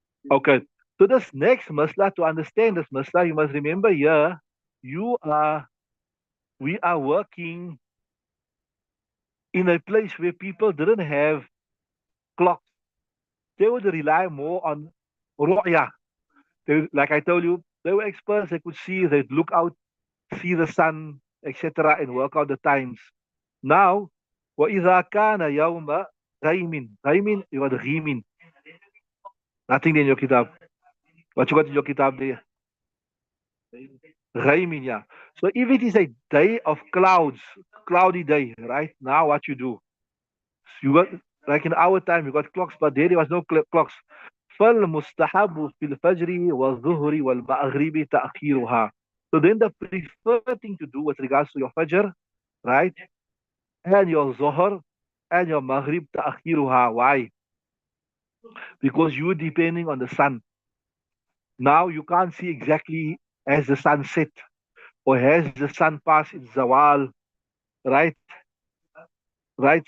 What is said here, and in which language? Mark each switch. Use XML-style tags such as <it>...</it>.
<en>Okay. So this next masla, to understand this masla, you must remember here, we are working in a place where people didn't have clocks. They would rely more on ru'ya. Like I told you, they were experts. They could see, they'd look out, see the sun, etc., and work out the times. Now,</en> <ar>وَإِذَا كَانَ يَوْمَ غَيْمٍ.</ar> <en>غَيْمٍ, you got غِيمٍ. Nothing in your kitab. What you got in your kitab there? Raimin, yeah. So if it is a day of clouds, cloudy day, right? Now what you do? You got, like in our time, you got clocks, but there was no clocks.</en> <ar>فالمستحب في الفجر والظهر والمغرب تأخيرها.</ar> <en>So then the preferred thing to do with regards to your fajr, right? And your zuhr and your maghrib تأخيرها. Why? Because you're depending on the sun. Now you can't see exactly as the sun set or has the sun passed its zawal, right? Right?</en>